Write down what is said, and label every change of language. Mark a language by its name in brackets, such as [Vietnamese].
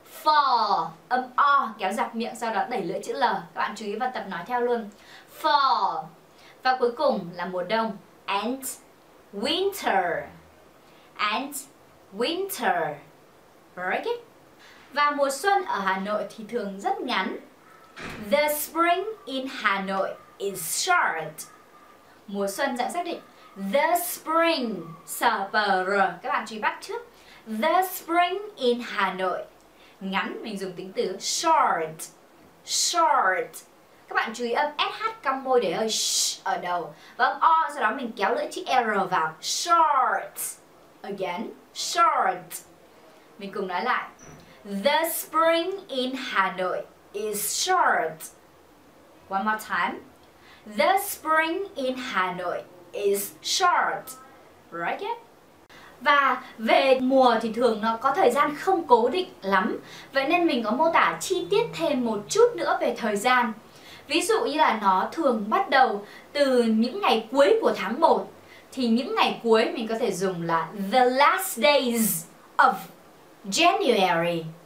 [Vietnamese] Fall, âm O kéo dọc miệng, sau đó đẩy lưỡi chữ L. Các bạn chú ý và tập nói theo luôn. Fall. Và cuối cùng là mùa đông. [English] And winter. And winter. Very good. [Vietnamese] Và mùa xuân ở Hà Nội thì thường rất ngắn. [English] The spring in Hanoi is short. [Vietnamese] Mùa xuân dạng xác định. [English] The spring. [Vietnamese] S-P-R. Các bạn chú ý bắt trước. [English] The spring in Hanoi. [Vietnamese] Ngắn mình dùng tính từ short. Short. Các bạn chú ý âm SH cong môi để hơi sh ở đầu. Và âm O sau đó mình kéo lưỡi chữ R vào. [English] Short. Again. Short. [Vietnamese] Mình cùng nói lại. [English] The spring in Hanoi is short. One more time. The spring in Hanoi is short. Right? [Vietnamese] Và về mùa thì thường nó có thời gian không cố định lắm. Vậy nên mình có mô tả chi tiết thêm một chút nữa về thời gian. Ví dụ như là nó thường bắt đầu từ những ngày cuối của tháng 1. Thì những ngày cuối mình có thể dùng là [English] the last days of January.